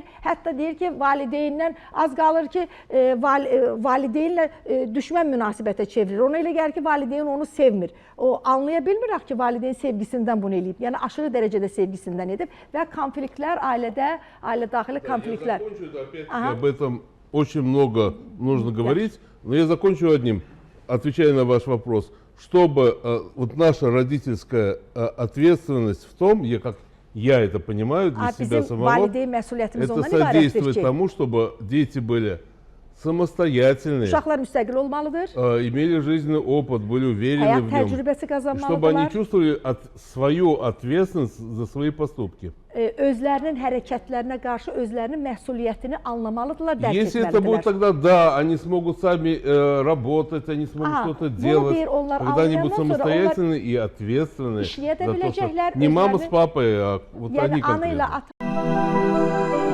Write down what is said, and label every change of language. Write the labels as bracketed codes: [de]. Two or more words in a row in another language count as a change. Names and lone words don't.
[az] Hətta deyir ki, valideyndən az qalır ki, valideynlə düşmən münasibətə çevirir. Ona elə gəlir ki, valideyn onu sevmir. O anlaya bilmirək ki, valideyn sevgisindən bunu eləyib. Yəni aşırı dərəcədə sevgisindən edib və konfliktlər ailədə, ailə daxili konfliktlər. [ru] Об этом очень много нужно говорить, но я закончу одним, отвечая на ваш вопрос, чтобы вот наша родительская ответственность в том, как я это понимаю для себя самого, это содействует тому, чтобы дети были самостоятельные, имели жизненный опыт, были уверены в нем, чтобы они чувствовали свою ответственность за свои поступки. [az] Özlərinin hərəkətlərinə qarşı özlərinin məsuliyyətini anlamalıdırlar, dərk etməlidirlər. [ru] Если это будет, тогда да, они смогут сами работать, они смогут что-то делать, когда они будут самостоятельны и ответственны за то, что не мама с папой, а вот они конкретно.